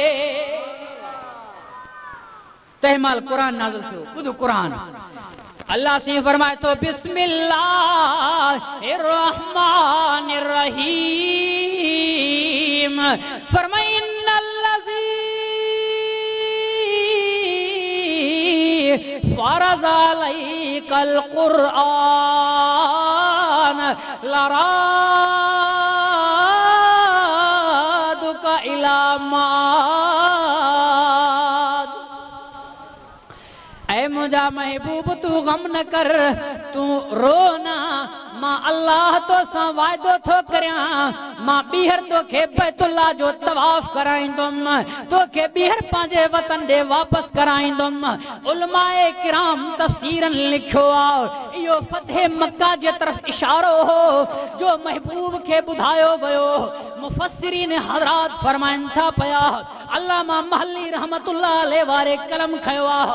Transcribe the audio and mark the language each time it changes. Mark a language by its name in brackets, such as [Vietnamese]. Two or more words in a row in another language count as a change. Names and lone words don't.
[Sindhi] तंहिंमहिल क़ुरान नाज़िल थियो ॿुध क़ुरान अल्लाह से फरमाए तो [Arabic] بسم الله الرحمن الرحيم [Sindhi] फरमाए [Arabic] إن الذي فرض عليك القرآن لرادك إلى [Sindhi] मुझा महबूब तू गम न कर तू रो ना मां अल्लाह तो सां वाइदो थो करियां मां ॿीहर तोखे बैतुल्लाह जो तवाफ कराईंदुमि तोखे ॿीहर पंहिंजे वतन ॾे वापसि कराईंदुमि उलमाए किराम तफ़सीरन लिखियो आहे इहो फ़तह मक्का जे तरफ़ इशारो हो जो महबूब खे ॿुधायो वियो मुफ़स्सिरीन हज़रात फरमाइनि था पिया अल्लामा महल्ली [Arabic] رحمة الله عليه [Sindhi] वारे कलम खयो आहे